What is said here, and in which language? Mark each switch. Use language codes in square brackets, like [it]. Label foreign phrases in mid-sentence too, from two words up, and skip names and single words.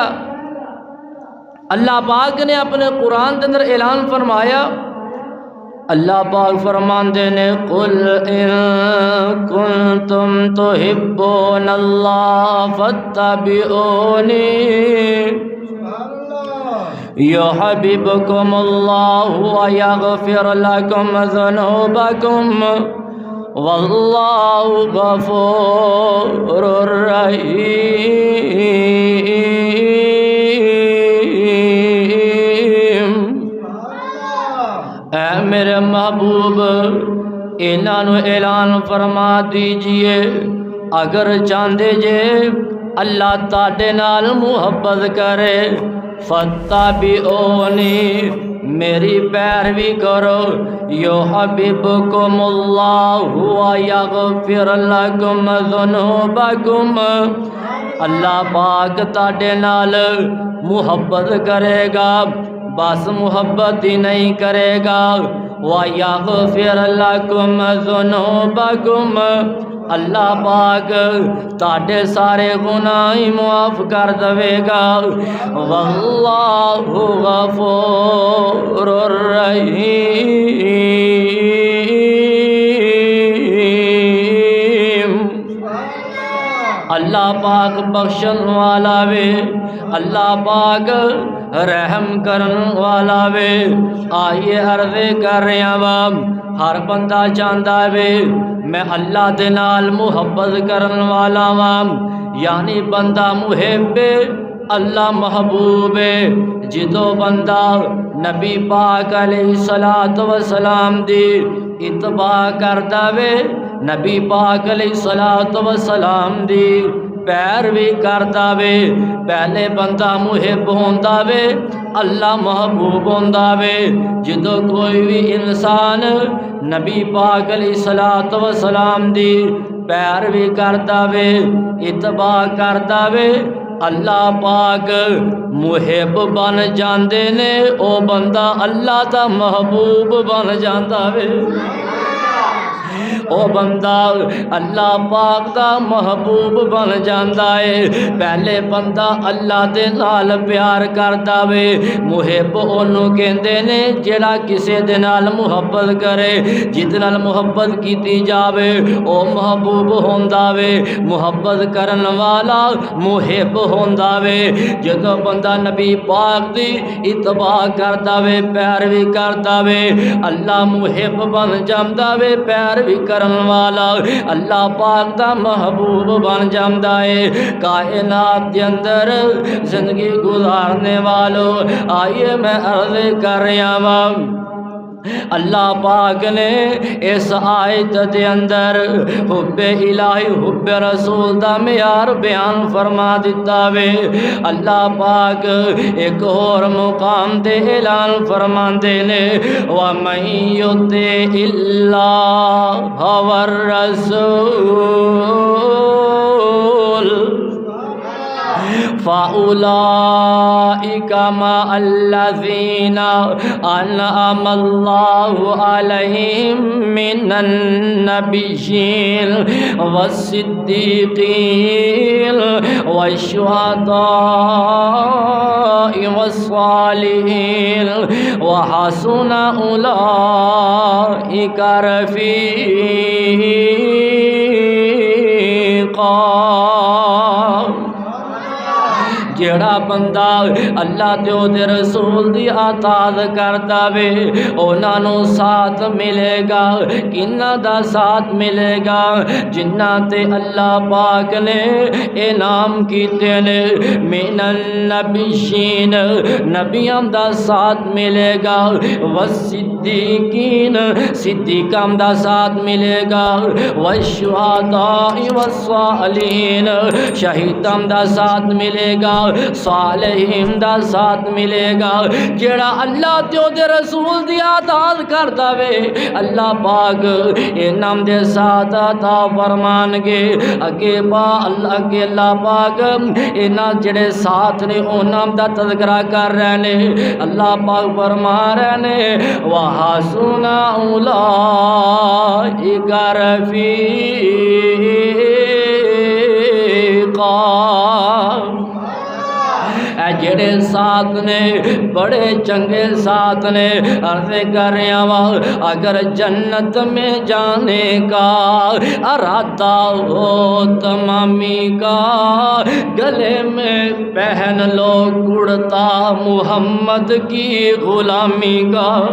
[ur] اللہ پاک نے اپنے قرآن کے اندر اعلان فرمایا، [pa] اللہ پاک فرماندے نے [ar] قل ان کنتم تحبون اللہ فاتبعونی یحببکم اللہ ویغفر لکم ذنوبکم واللہ غفور رحیم۔ [pa] اے میرے محبوب انہاں نو اعلان فرما دیجئے، اگر چاہتے جے اللہ تاڈے نال محبت کرے، [ar] فاتبعونی [ur] میری پیروی کرو، [ar] یحببکم اللہ ویغفر لکم ذنوبکم، [pa] اللہ پاک تاڈے نال محبت کرے گا، بس محبت ہی نہیں کرے گا، [ar] وَيَغْفِرْ لَكُمْ ذُنُوبَكُمْ، [pa] اللہ پاک تاڑے سارے گناہ معاف کر دے گا، [ar] وَاللَّهُ غَفُورٌ رَحِيمٌ۔ [pa] اللہ پاک بخشن والا وے، اللہ پاک رحم کرن والا وے۔ آئیے عرض کر رہا وا، ہر بندہ چاہتا وے میں اللہ دے نال محبت کرن والا وا، یعنی بندہ محب اللہ محبوب، جدو بندہ نبی پاک [ar] علیہ الصلوۃ والسلام [pa] دی اتباع کردا وے، نبی پاک [ar] علیہ الصلوۃ والسلام [pa] دی پیروی کردا وے، پہلے بندہ محب ہوندا وے، اللہ محبوب ہوندا وے۔ جدو کوئی بھی انسان نبی پاک [ar] علیہ الصلوۃ والسلام [pa] دی پیروی کردا وے، اتباع کردا وے، اللہ پاک محب بن جاندے نے، او بندہ اللہ دا محبوب بن جاندا وے، او بندہ اللہ پاک دا محبوب بن جاندا ہے۔ پہلے بندہ اللہ دے نال پیار کردا وے، محب اونوں کہندے نے جڑا کسے دے نال محبت کرے، جس نال محبت کیتی جاوے او محبوب ہوندا وے، محبت کرن والا محب ہوندا وے۔ جدوں بندہ نبی پاک دی اتباع کردا وے، پیروی کردا وے، اللہ محب بن جاندا وے، پیروی کرن والا اللہ پاک دا محبوب بن جاندا ہے۔ کائنات دے اندر [ur] زندگی گزارنے والوں، آئیے میں عرض کر رہا ہوں، [pa] اللہ پاک نے اس آیت دے اندر حب الہی حب رسول دا معیار بیان فرما دیتا وے۔ اللہ پاک ایک اور مقام دے اعلان فرماندے نے [ar] وَمَن يُطِعِ اللَّهَ وَالرَّسُولَ فَأُولَئِكَ مَعَ الَّذِينَ أَنْعَمَ اللَّهُ عَلَيْهِمْ مِنَ النَّبِيِّينَ وَالصِّدِّيقِينَ وَالشُّهَدَاءِ وَالصَّالِحِينَ وَحَسُنَ أُولَئِكَ رفیقا۔ [pa] جیڑا بندہ اللہ تے او دے رسول دی اطاعت کردا وے انہاں نوں ساتھ ملے گا۔ کنہاں دا ساتھ ملے گا؟ جنہاں تے اللہ پاک نے انعام کیتے نے [ar] من النبیین [pa] نبیاں دا ساتھ ملے گا، والصدیقین صدیقاں دا ساتھ ملے گا، [ar] والشہداء والصالحین [pa] شہیداں دا ساتھ ملے گا، صالحین دا ساتھ ملے گا۔ جیڑا اللہ تے او دے رسول دی اطاعت کردا وے اللہ پاک انعام دے ساتھ عطا فرمان گے۔ اگے اللہ پاک انہاں جڑے ساتھ نے انہاں دا تذکرہ کر رہے نے۔ اللہ پاک فرما رہے نے [ar] وَحَسُنَ أُولَئِكَ رفیقا۔ [pa] اے جڑے ساتھ نے بڑے چنگے ساتھ نے۔ [ur] عرض کر رہا ہوں اگر جنت میں جانے کا ارادہ ہو تمامی کا، گلے میں پہن لو کرتا محمد کی غلامی کا۔